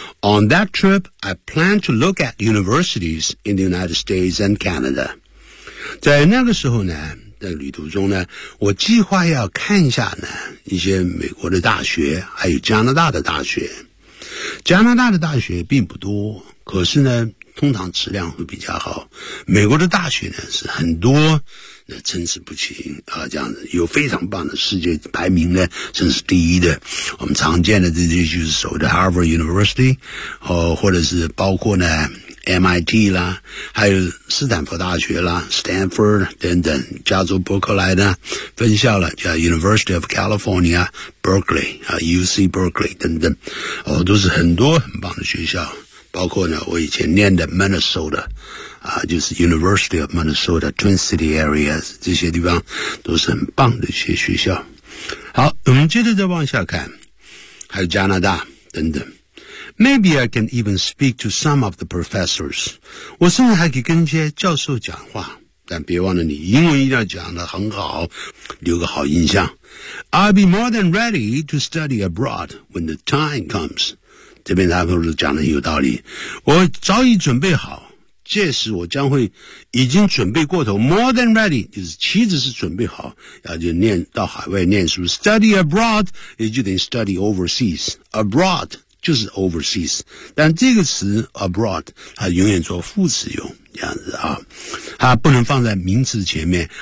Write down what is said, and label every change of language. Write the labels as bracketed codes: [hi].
[en] On that trip, I plan to look at universities in the United States and Canada. [zh] 在那个时候呢，在旅途中呢，我计划要看一下呢一些美国的大学，还有加拿大的大学。加拿大的大学并不多，可是呢通常质量会比较好。美国的大学呢是很多，那参差不齐啊，这样子有非常棒的，世界排名呢真是第一的。我们常见的这些就是所谓的 Harvard University， 或者是包括呢MIT 啦，还有斯坦福大学啦， Stanford 等等，加州伯克莱的分校啦，叫 University of California Berkeley、UC Berkeley 等等、都是很多很棒的学校，包括呢我以前念的 Minnesota、就是 University of Minnesota Twin City Area， 这些地方都是很棒的一些学校。好，我们接着再往下看，还有加拿大等等。 [en] Maybe I can even speak to some of the professors. [zh] 我甚至还可以跟一些教授讲话，但别忘了你英文一定要讲得很好，留个好印象。 [en] I'll be more than ready to study abroad when the time comes. [zh] 这边他们讲得很有道理。我早已准备好，届时我将会已经准备过头。 [en] More than ready [zh] 就是其实是准备好，要就念到海外念书。 [en] Study abroad [zh] 也就等于 [en] study overseas. Abroad. [zh] 就是 overseas， 但这个词 abroad 它永远做副词用，这样子啊，它不能放在名词前面。